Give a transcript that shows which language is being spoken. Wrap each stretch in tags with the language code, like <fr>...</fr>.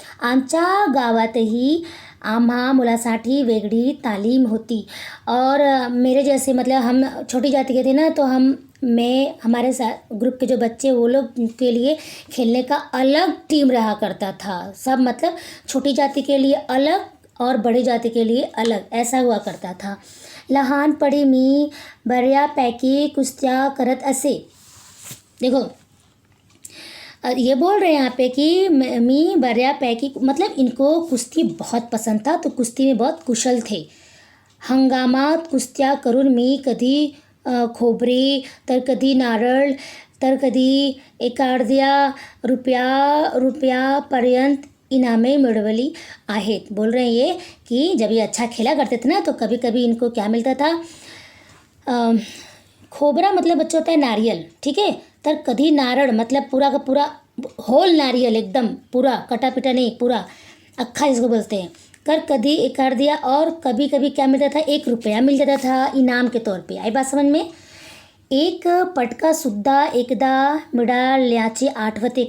<mr>आमच्या गावातही आम्हा मुलासाठी वेगळी तालीम होती,</mr> <hi>और मेरे जैसे मतलब हम छोटी जाति के थे ना, तो हमारे साथ ग्रुप के जो बच्चे वो लोग के लिए खेलने का अलग टीम रहा करता था। सब मतलब छोटी जाति के लिए अलग और बड़ी जाति के लिए अलग, ऐसा हुआ करता था।</hi> <mr>लहानपणी मी बऱ्यापैकी कुस्त्या करत असे।</mr> <hi>देखो ये बोल रहे हैं यहाँ पे कि</hi> <mr>मी बऱ्यापैकी,</mr> <hi>मतलब इनको कुश्ती बहुत पसंद था, तो कुश्ती में बहुत कुशल थे।</hi> <mr>हंगामात कुस्त्या करून मी कधी खोबरे, तर कधी नारळ, तर कधी एखाद्या रुपयापर्यंत इनामें मिळवली आहेत।</mr> <hi>बोल रहे हैं ये कि जब ये अच्छा खेला करते थे ना, तो कभी कभी इनको क्या मिलता था, खोबरा मतलब बच्चा होता है नारियल, ठीक है।</hi> <mr>तर कधी नारळ</mr> <hi>मतलब पूरा का पूरा होल नारियल, एकदम पूरा कटा पिटा नहीं, पूरा अक्खा इसको बोलते हैं। कर कधी एकाड़ दिया, और कभी कभी क्या मिलता था, 1 रुपया मिल जाता था इनाम के तौर पे। आई बात समझ में।</hi> <mr>एक पटका सुद्धा एकदा मिळाल्याचे आठवते।</mr>